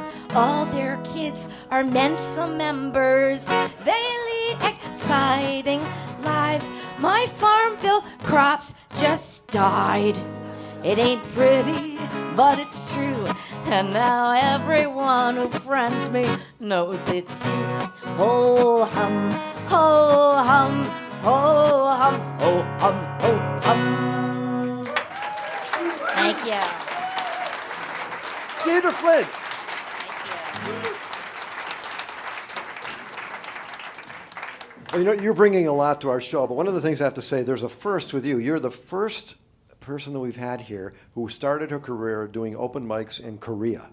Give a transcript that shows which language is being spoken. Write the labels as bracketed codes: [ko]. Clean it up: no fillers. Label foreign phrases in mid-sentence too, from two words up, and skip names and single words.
[en] All their kids are Mensa members. They lead exciting lives. My Farmville crops just died. It ain't pretty, but it's true. And now everyone who friends me knows it too. Ho hum, ho hum, ho hum, ho hum, ho hum. Thank you. Deirdre Flint. Well, you know, you're bringing a lot to our show, but one of the things I have to say, there's a first with you. You're the first person that we've had here who started her career doing open mics in Korea.